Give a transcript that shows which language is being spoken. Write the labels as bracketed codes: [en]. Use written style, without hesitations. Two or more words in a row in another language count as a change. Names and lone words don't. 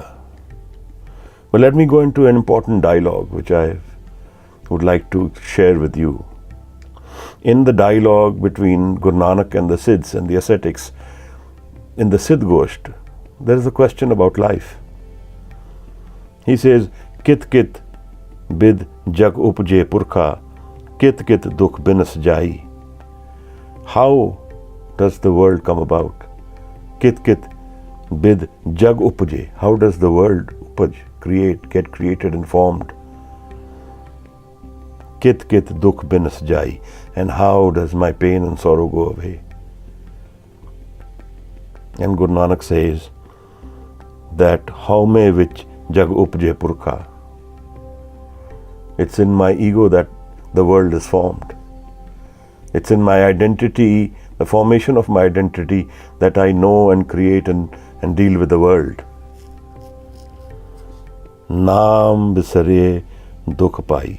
[en] But let me go into an important dialogue which I would like to share with you. In the dialogue between Guru Nanak and the Siddhs and the ascetics, in the Siddh Gosht, there is a question about life. He says, [pa] ਕਿਤੁ ਕਿਤੁ ਬਿਧਿ ਜਗੁ ਉਪਜੈ ਪੁਰਖਾ, ਕਿਤੁ ਕਿਤੁ ਦੁਖਿ ਬਿਨਸਿ ਜਾਈ. [en] How does the world come about? [pa] ਕਿਤੁ ਕਿਤੁ ਬਿਧਿ ਜਗੁ ਉਪਜੈ. [en] How does the world get created and formed? [pa] ਕਿਤੁ ਕਿਤੁ ਦੁਖਿ ਬਿਨਸਿ ਜਾਈ. [en] And how does my pain and sorrow go away? And Guru Nanak says that [pa] ਹਉਮੈ ਵਿਚਿ ਜਗੁ ਉਪਜੈ ਪੁਰਖਾ. [en] It's in my ego that the world is formed. It's in my identity, the formation of my identity, that I know and create and deal with the world. [pa] ਨਾਮਿ ਵਿਸਰਿਐ ਦੁਖੁ ਪਾਈ.